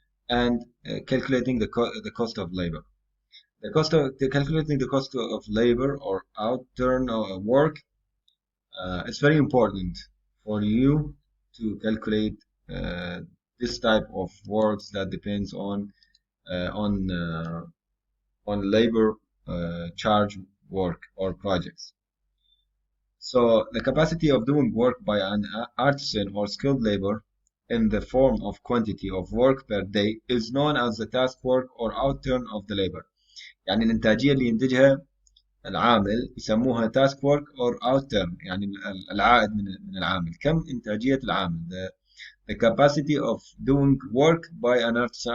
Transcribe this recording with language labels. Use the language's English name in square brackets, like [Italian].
[English] And calculating the cost of labor. Calculating the cost of labor or out-turn work, it's very important for you to calculate uh, this type of works that depends uh, on uh, on labor charge work or projects. So the capacity of doing work by an artisan or skilled labor in the form of quantity of work per day is known as the task work or outturn of the labor. [Arabic] يعني الإنتاجية اللي ينتجها العامل يسموها [English] task work or outturn، [Arabic] يعني العائد من العامل. كم إنتاجية العامل؟ [English] the capacity of doing work by an artisan.